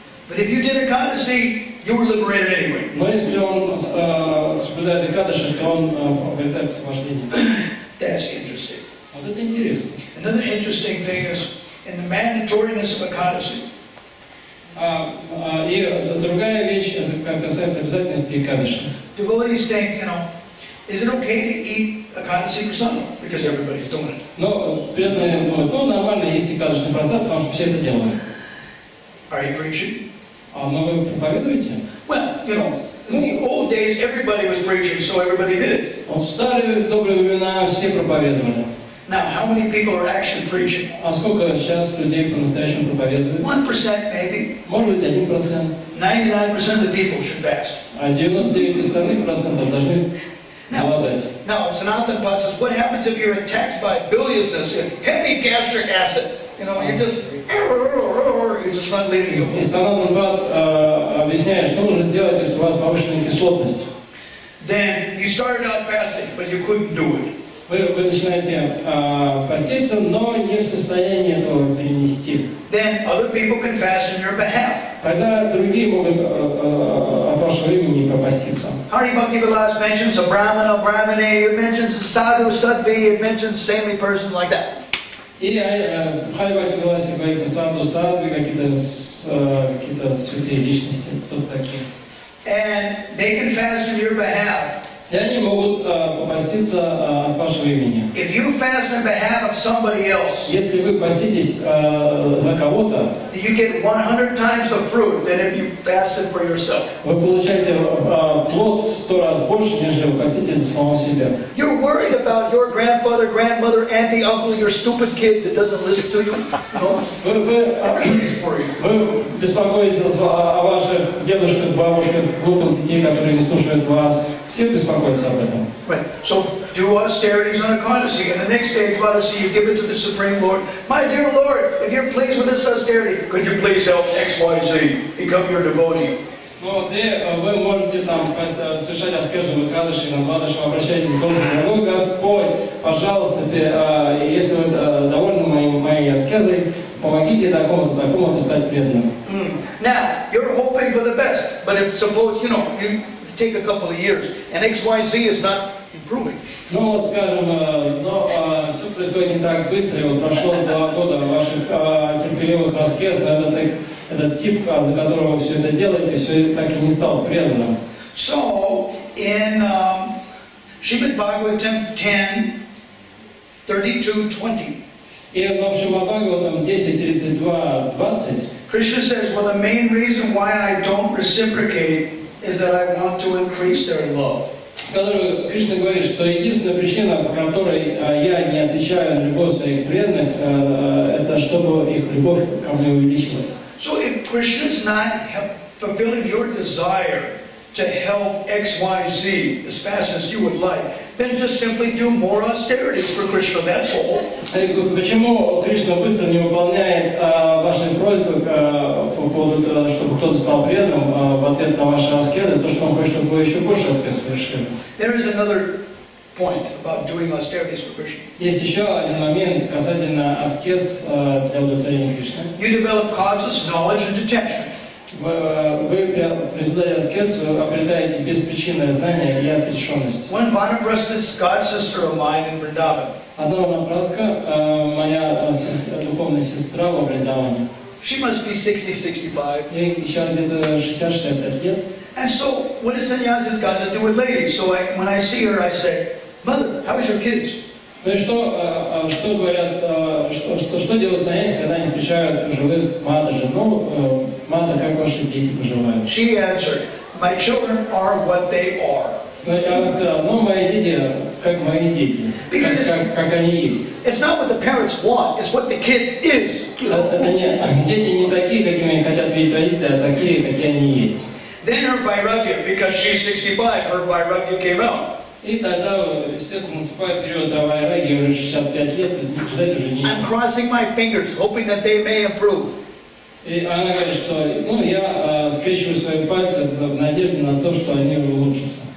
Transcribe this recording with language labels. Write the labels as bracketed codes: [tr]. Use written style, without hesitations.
[en] But if you did Ekadasi, you were liberated anyway. [ru] Но если он соблюдает Экадаши, то он обретает освобождение. [en] That's interesting. [ru] Вот это интересно. [en] Another interesting thing is in the mandatoriness of Ekadasi. [ru] И другая вещь, это касается обязательности Экадаши. [en] Devotees think, is it okay to eat a kind of secret Sunday because everybody's doing it. [ru] Но преданные думают, ну нормально, есть и кадочный процент, потому что все это делают. [en] Are you preaching? [ru] А но вы проповедуете? [en] Well, you know, in the old days, everybody was preaching, so everybody did it. [ru] Вот в старые добрые времена все проповедовали. [en] Now, how many people are actually preaching? [ru] А сколько сейчас людей по-настоящему проповедуют? [en] 1% maybe. [ru] Может быть, 1%. [en] 99% of the people should fast. [ru] А 99 остальных процентов должны голодать. [en] Now, Sanatan Pat says, what happens if you're attacked by biliousness and heavy gastric acid? You know, you're just not leading you. [ru] И Санатан Бхат объясняет, что нужно делать, если у вас повышенная кислотность. [en] Then you started out fasting, but you couldn't do it. [ru] Вы начинаете поститься, но не в состоянии этого перенести. [en] Then other people can fast on your behalf. [ru] Тогда другие могут от вашего имени попаститься. [en] Hari Bhakti Vilas mentions a Brahmana, Brahmani, it mentions a Sadhu, Sattvi, it mentions a saintly person like that. [ru] И в Хари Бхакти Виласе говорится саду, садхви, какие-то святые личности, кто такие. [en] And they can fast on your behalf. [ru] И они могут попаститься от вашего имени. [en] If you fast on behalf of somebody else, [ru] Если вы поститесь за кого-то, [en] you get 100 times the fruit than if you fasted for yourself. [ru] вы получаете плод в 100 раз больше, нежели вы поститесь за самого себя. [en] You're worried about your grandfather, grandmother, auntie, uncle, your stupid kid that doesn't listen to you. Everybody's worried. [ru] Вы беспокоитесь о ваших дедушках, бабушках, глупых детей, которые не слушают вас. Все беспокоятся об этом. [en] Right. So do austerities on Ekadasi, and the next day Ekadasi you give it to the Supreme Lord. My dear Lord, if you're pleased with this austerity, could you please help XYZ become your devotee? [ru] Ну, вы можете там совершать аскезу в Экадаши, на Двадаши, обращайтесь к Богу. Дорогой Господь, пожалуйста, если вы довольны моей аскезой, помогите такому-то стать преданным. [en] Now, you're hoping for the best, but if suppose, you take a couple of years, and XYZ is not improving. [ru] Ну вот, скажем, все происходит не так быстро, и вот прошло 2 года ваших терпеливых аскез, но этот тип, для которого вы все это делаете, все так и не стал преданным. [en] So, in Srimad Bhagavatam 10:32-20, [ru] И в Шримад Бхагаватам 10:32-20 [en] Krishna says, well, the main reason why I don't reciprocate is that I want to increase their love. [ru] В которой Кришна говорит, что единственная причина, по которой я не отвечаю на любовь своих преданных, это чтобы их любовь ко мне увеличилась. [en] So if Krishna is not fulfilling your desire to help XYZ as fast as you would like, then just simply do more austerities for Krishna, that's all. [ru] Почему Кришна быстро не выполняет ваши просьбы по поводу, чтобы кто-то стал преданным в ответ на ваши аскезы, то, что он хочет, чтобы вы еще больше аскез совершили? [en] There is another point about doing austerities for Krishna. [ru] Есть еще один момент касательно аскез для удовлетворения Кришны. [en] You develop causeless knowledge and detachment. [ru] Вы в результате аскез обретаете беспричинное знание и отрешенность. [en] One Vanaprastha's god sister of mine in Vrindavan. [ru] Одна Ванапрастха, моя духовная сестра в Вриндаване. [en] She must be 60-65. [ru] Ей сейчас где-то 60-65 лет. [en] And so, what does sannyasis got to do with ladies? So when I see her, I say, Mother, how is your kids? [ru] Ну и что говорят, что делают саньяси, когда они встречают пожилых мадажи? Ну, мада, как ваши дети поживают? [en] She answered, my children are what they are. [ru] Ну, я сказал, ну, мои дети, как мои дети, как они есть. [en] It's not what the parents want, it's what the kid is. [ru] Дети не такие, какими хотят видеть родители, а такие, какие они есть. [en] Then her vairagya, because she's 65, her vairagya came out. [ru] И тогда, естественно, наступает период вайраги, уже 65 лет, ждать уже нечего. [en] I'm crossing my fingers, hoping that they may improve. [ru] И она говорит, что, ну, я скрещиваю свои пальцы в надежде на то, что они улучшатся.